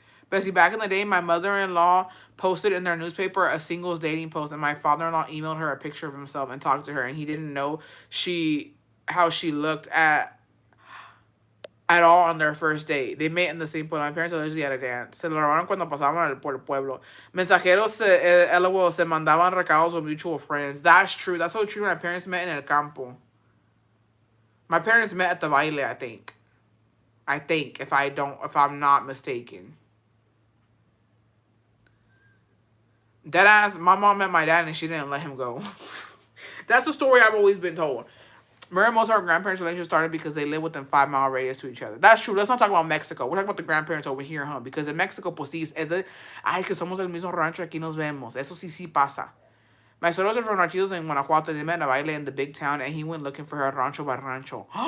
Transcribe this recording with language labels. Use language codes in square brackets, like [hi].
[en] Bessie, back in the day, my mother-in-law posted in their newspaper a singles dating post, and my father-in-law emailed her a picture of himself and talked to her, and he didn't know how she looked at all on their first date. They met in the same point. My parents allegedly had a dance. [es] Se lo robaron cuando pasaban por el pueblo. Mensajeros se mandaban recados [en] with mutual friends. That's true. That's so true. My parents met in [es] el campo. [en] My parents met at the baile, I think. If I'm not mistaken. Deadass, my mom met my dad and she didn't let him go. That's the story I've always been told. Most of our grandparents' relationship started because they live within 5-mile radius to each other. That's true. Let's not talk about Mexico. We're talking about the grandparents over here, huh? Because in Mexico, [es] pues sí, ay, que somos el mismo rancho, aquí nos vemos. Eso sí pasa. [en] My suegros are from Ranchitos in Guanajuato. They met in a baile in the big town, and he went looking for her rancho by rancho.